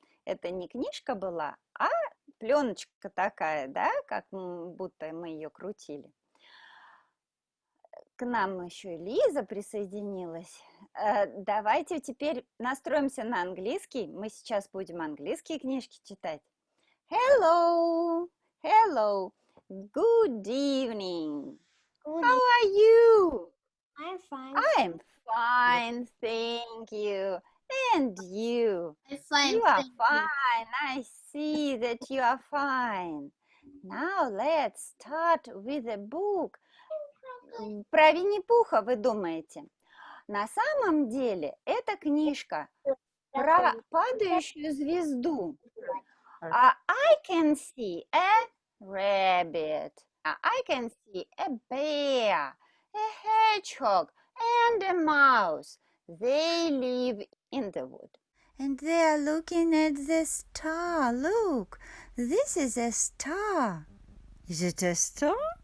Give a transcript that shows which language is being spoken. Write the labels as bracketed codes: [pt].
[ru] Это не книжка была, а пленочка такая, да, как будто мы ее крутили. К нам еще Лиза присоединилась. Давайте теперь настроимся на английский. Мы сейчас будем английские книжки читать. [en] Hello, hello, good evening. How are you? I'm fine. I'm fine, thank you. And you? I'm fine. You are thank you. fine. I see that you are fine. Now let's start with a book. [ru] Про Винни-Пуха вы думаете? На самом деле эта книжка про падающую звезду. [en] I can see a rabbit. I can see a bear, a hedgehog, and a mouse. They live in the wood. And they are looking at the star. Look, this is a star. Is it a star?